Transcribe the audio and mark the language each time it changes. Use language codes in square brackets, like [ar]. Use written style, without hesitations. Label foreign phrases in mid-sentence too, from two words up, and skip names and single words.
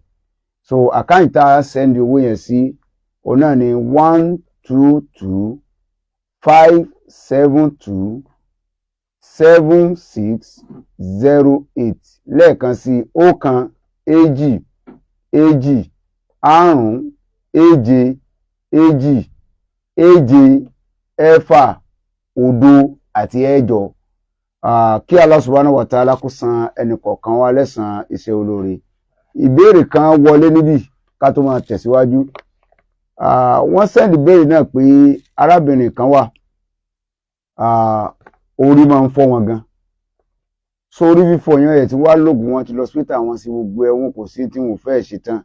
[yo] So àkáǹtì tá a sẹ́ndì owó yẹn sí òun náà ni 122-572-7608, lẹ́ẹ̀kan sí 1-2-2-5-7-2-7-6 kí [ar] الله سبحانه وتعالى [yo] kó san ẹnìkọ̀ọ̀kan wa lẹ́san iṣẹ́ olóore. Ìbéèrè kan wọlé níbí ká tó máa tẹ̀síwájú. Wọ́n sẹ́ndì ìbéèrè náà pé arábìnrin kan wà, orí máa ń fọ́ wọn gan. So orí fífọ́ yẹn ẹ̀ ti wá lóògùn, wọn ti lọ hospital, wọn sí gbogbo ẹ̀wọ̀n, kò sí tí wọn fẹ́ ṣe tán.